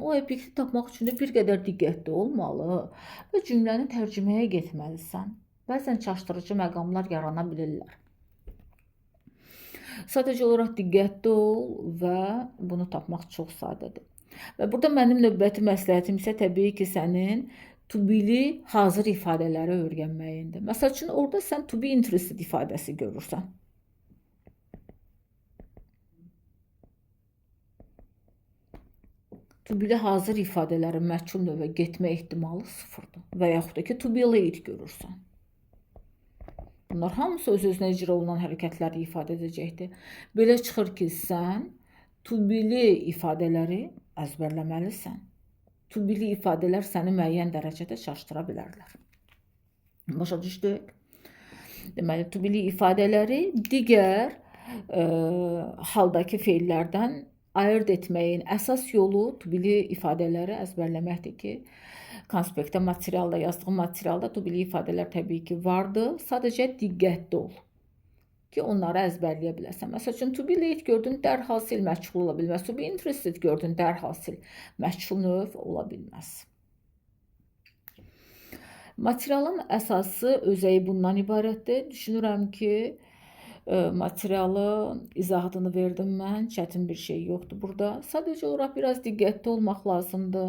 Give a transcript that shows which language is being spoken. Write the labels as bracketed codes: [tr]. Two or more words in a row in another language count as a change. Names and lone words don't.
[az] O obyekti tapmaq üçün də bir qədər diqqətli olmalı və cümləni tərcüməyə getməlisən. Bəzən çaşdırıcı məqamlar yarana bilirlər. Sadəcə olaraq diqqətli ol və bunu tapmaq çox sadədir. Və burada mənim növbəti məsləhətim isə təbii ki, sənin [en] to be- [az] li hazır ifadələri öyrənməyindir. Məsəl üçün, orada sən [en] to be interested [az] ifadəsi görürsən. [en] To be- [az] li hazır ifadələrin məchul növə getmə ehtimalı sıfırdır. Və yaxud da ki, [en] to be late görürsən. [az] Bunlar hamısı öz-özünə icra olunan hərəkətləri ifadə edəcəkdir. Belə çıxır ki, sən [en] to be- [az] li ifadələri əzbərləməlisən. [en] To be- [az] li ifadələr səni müəyyən dərəcədə çaşdıra bilərlər. Başa düşdük? Deməli, [en] to be- [az] li ifadələri digər haldakı feillərdən ayırt etməyin əsas yolu [en] to be- [az] li ifadələri əzbərləməkdir ki, konspektdə, materialda, yazdığım materialda [en] to be- [az] li ifadələr təbii ki, vardır. Sadəcə diqqətli ol ki, onları əzbərləyə biləsən. Məsəl üçün, [en] to be late [az] gördün, dərhasil məchul ola bilməz. [en] To be interested [az] gördün, dərhasil məchul növ ola bilməz. Materialın əsası, özəyi bundan ibarətdir. Düşünürəm ki, materialı izahını verdim mən. Çətin bir şey yoxdur burada. Sadəcə olaraq biraz diqqətli olmaq lazımdır.